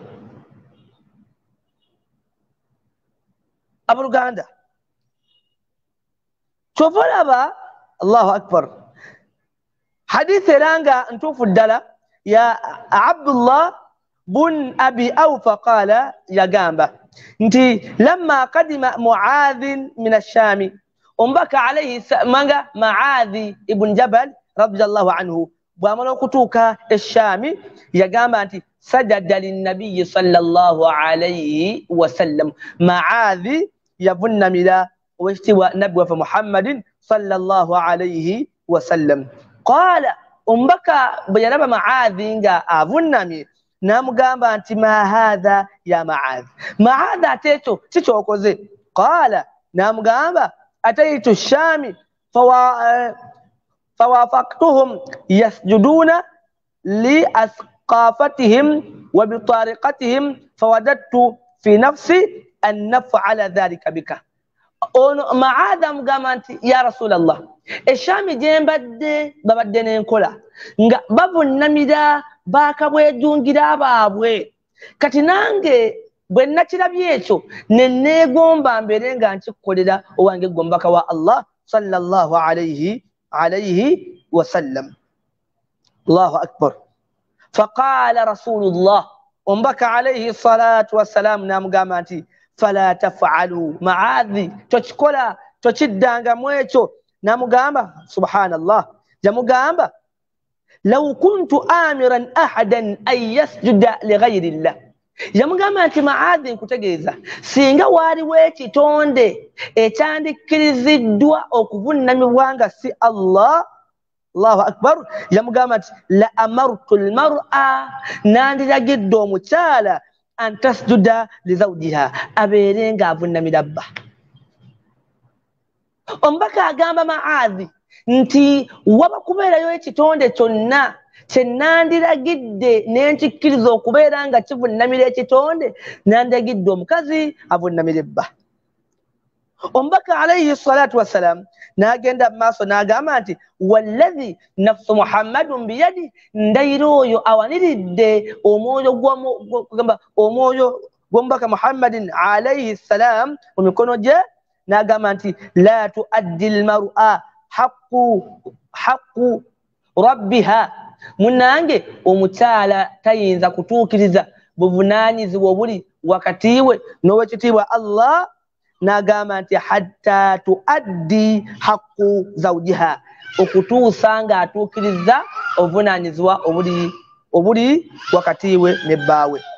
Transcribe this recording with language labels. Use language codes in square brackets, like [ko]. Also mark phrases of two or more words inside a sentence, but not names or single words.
[lg] Abaluganda, kyova olaba, [ar] الله أكبر, [lg] hadisi era nga ntuufu ddala ya Abdullah bun Abi Awfa qaala, yagamba nti [ar] لما قدم معاذ من الشام, [lg] omubaka alayhi manga Muadhi ibn Jabal [ar] رضي الله عنه [lg] bw'amala okutuuka e-Shami, yagamba nti [ar] سجد للنبي صلى الله عليه وسلم, [lg] Muadhi yavunnamira owekitiibwa nabbi waffe Muhammadin [ar] صلى الله عليه وسلم. [lg] Qaala, omubaka bwe yalaba Muadhi nga avunnamye, n'amugamba nti [ar] ما هذا يا معاذ, [lg] Muadhi ate ekyo kikyokoze? [ar] Qaala, n'amugamba أتيت الشام فوافقتهم يسجدون لأساقفتهم وبطارقتهم فوددت في نفسي أن نفعل ذلك بك. [lg] Ono Muadhi amugamba nti [ar] يا رسول الله, [lg] eShami gye mbadde babadde n'enkola nga bavunnamira baakabwejungira baabwe, kati nange bwe nakirabye ekyo ne neegomba mbeere nga nkikukolera owange gwe omubaka wa Allah [ar] صلى الله عليه وسلم. الله أكبر. فقال رسول الله, [lg] omubaka [ar] عليه الصلاة والسلام [lg] n'amugamba nti [ar] فلا تفعل, [lg] Muadhi tokikola, tokiddangamu ekyo. N'amugamba subhanallah, yamugamba [ar] لو كنت آمرا أحدا أن يسجد لغير الله, [lg] yamugamba nti Muadhi nkutegeeza, singa waaliwo ekitonde ekyandikkiriziddwa okuvunnamibwa nga si Allah, [ar] الله أكبر, [lg] yamugamba nti [ar] لأمرت المرأة, [lg] nandiragidde omukyala [ar] أن تسجد لزوجها, [lg] abeere nga avunnamira bba. Omubaka agamba Muadhi nti waba kubeerayo ekitonde kyonna kye nandiragidde ne nkikkiriza okubeera nga kivunnamira ekitonde, nandiragidde omukazi avunnamira ebba. Omubaka [ar] عليه الصلاة والسلام [lg] n'agenda mu maaso n'agamba nti [ar] والذي نفس محمد بيده, [lg] ndayira oyo awaniridde omwoyo gw'omubaka muhammadin [ar] عليه السلام [lg] mu mikono gye, n'agamba nti [ar] لا تؤدي المرأة حق ربها, [lg] munange omukyala tayinza kutuukiriza buvunaanyizibwa obuli wakati we n'owekitiibwa Allah, n'agamba nti [ar] حتى تؤدي حق زوجها, [lg] okutuusa ng'atuukiriza obuvunaanyizibwa obuli wakati we ne bbaawe.